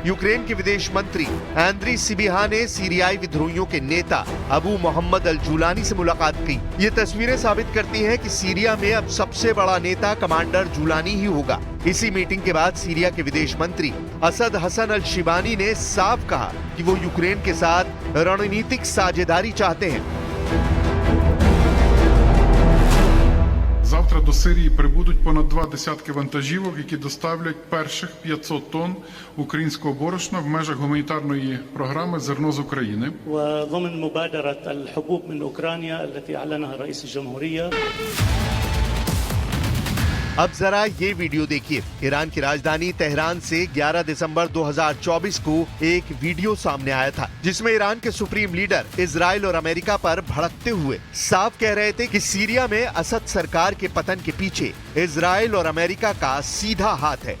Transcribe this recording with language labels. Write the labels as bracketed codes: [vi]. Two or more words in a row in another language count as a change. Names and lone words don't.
[hi] यूक्रेन के विदेश मंत्री एंड्री सिबिहा ने सीरियाई विद्रोहियों के नेता अबू मोहम्मद अल जुलानी से मुलाकात की। ये तस्वीरें साबित करती हैं कि सीरिया में अब सबसे बड़ा नेता कमांडर जुलानी ही होगा। इसी मीटिंग के बाद सीरिया के विदेश मंत्री असद हसन अल शिबानी ने साफ कहा कि वो यूक्रेन के साथ रणनीतिक साझेदारी चाहते हैं। [uk] Завтра до Сирії прибудуть понад 2 десятки вантажівок, які доставлять перших 500 тонн українського борошна в межах гуманітарної програми «Зерно з України». [ar] وضمن مبادرة الحبوب من أوكرانيا التي أعلنها رئيس الجمهورية. [hi] अब जरा ये वीडियो देखिए। ईरान की राजधानी तेहरान से 11 दिसंबर 2024 को एक वीडियो सामने आया था, जिसमें ईरान के [en] supreme leader [hi] इजराइल और अमेरिका पर भड़कते हुए साफ कह रहे थे कि सीरिया में असद सरकार के पतन के पीछे इजराइल और अमेरिका का सीधा हाथ है।